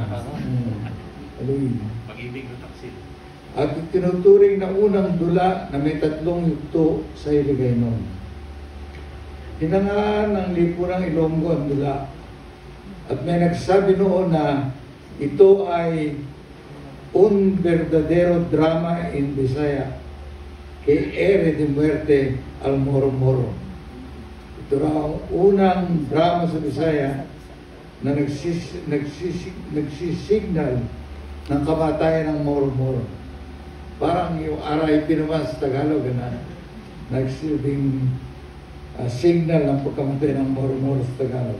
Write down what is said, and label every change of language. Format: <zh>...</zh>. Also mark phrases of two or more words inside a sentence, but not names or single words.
<tl>Maluin. Pag-ibig na taksil. At tinuturing na unang dula na may 3 yugto sa Hiligaynon. Hinangaan ng Lipunang Ilonggo ang dula. At may nagsabi noon na ito ay</tl> <es>un verdadero drama in Bisaya que ere de muerte al Moro Moro.</es> <tl>Ito raw ang unang drama sa Bisaya na nagsisignal ng kamatayan ng Moro Moro. Parang yung</tl> <en>RIP naman</en> <tl>sa Tagalog na nagsilbing signal ng pagkamatay ng Moro Moro sa Tagalog.</tl>